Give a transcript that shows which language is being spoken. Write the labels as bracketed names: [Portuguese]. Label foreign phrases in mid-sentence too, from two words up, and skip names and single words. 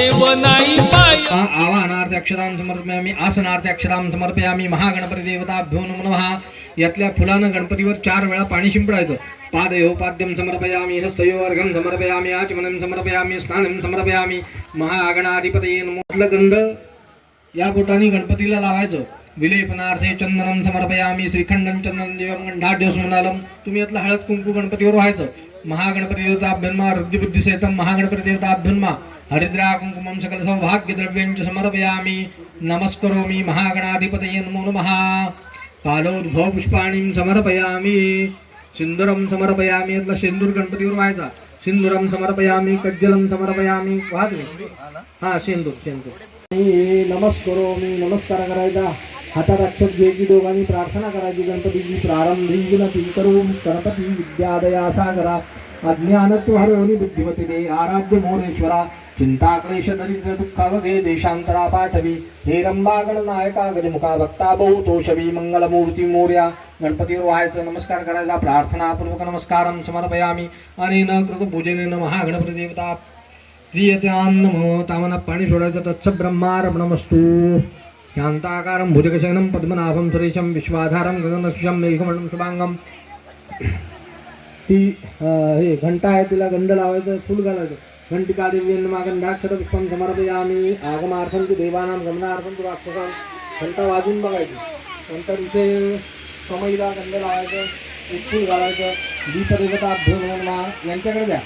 [Marathi] नाही पाय [Sanskrit] आवाहनार्थ अक्षरां समर्पयामी आसनार्थ अक्षरां समर्पयामी महागणपती देवताभ्यो नमः। [Marathi] यातल्या फुलानं गणपतीवर 4 वेळा पाणी शिंपडायचं। [Sanskrit] पादयो पाद्यं समर्पयामी हस्तयो अर्घं समर्पयामी आचमनं समर्पयामी स्नानं समर्पयामी महागणाधिपतये नमः। [Marathi] गंध या बोटाने गणपतीला लावायचं। [Sanskrit] विलेपनार्थे चंदनं समर्पयामी श्रीखंडं चंदनं देवं गंधाढ्योस्मनालम। [Marathi] तुम्ही यातला हळद कुंकू गणपतीवर व्हायचं। [Sanskrit] महागणपती देवताभ्यन्मा हृद्यबुद्धिसहितं महागणपती देवताभ्यन्मा हरिद्रा कुंकुमं सकल सौभाग्य द्रव्यं समर्पयामी नमस्करोमि महागणाधिपतये नमो नमः। कालोद्भव पुष्पाणीं समर्पयामी सिंदूरं समर्पयामी। [Marathi] यातला सिंदूर गणपतीवर व्हायचा। [Sanskrit] सिंदूरं समर्पयामी कज्जलं समर्पयामी [Marathi] हा सिंदूर नमस्करोमि नमस्कार करायचा। हातात अक्षर घ्यायची दोघांनी प्रार्थना करायची। गणपतीची प्रारंभी नती करू गणपती विद्यादया सागरा अज्ञानत्वहरोनि बुद्धिमती आराध्य मोरेश्वरा चिंता क्लेश दरिद्र दुःखावगे देशांतरा पाठवी हे रंबा गणनायका गजमुखा भक्ता बहुतोषवी मंगलमूर्ती मोर्या। गणपतीवर व्हायचं नमस्कार करायचा। [Sanskrit] प्रार्थनापूर्वक नमस्कारं समर्पयामी अनेन कृत पूजनेन महागणपती देवता प्रियतान्नमो। [Marathi] तामना पाणी सोडायचं। [Sanskrit] तत्स ब्रह्मार्पणमस्तु। शांताकारं भुजगशयनं पद्मनाभं सुरेशं विश्वाधारं गगनसदृशं मेघमण्डलं शुभांगं। [Marathi] ती हे घंटा आहे तिला गंध लावायचं फूल घालायचं। [Sanskrit] घंटिका देवी गंधाक्षर पुष्पं समर्पयामी आगमार्थं तु देवानां गमनार्थं तु राक्षसां। [Marathi] घंटा वाजून बघायची। नंतर इथे समईला गंध लावायचं एक फूल घालायचं। [Sanskrit] दीपदेवताभ्यो नमः [Marathi] यांच्याकडे द्या।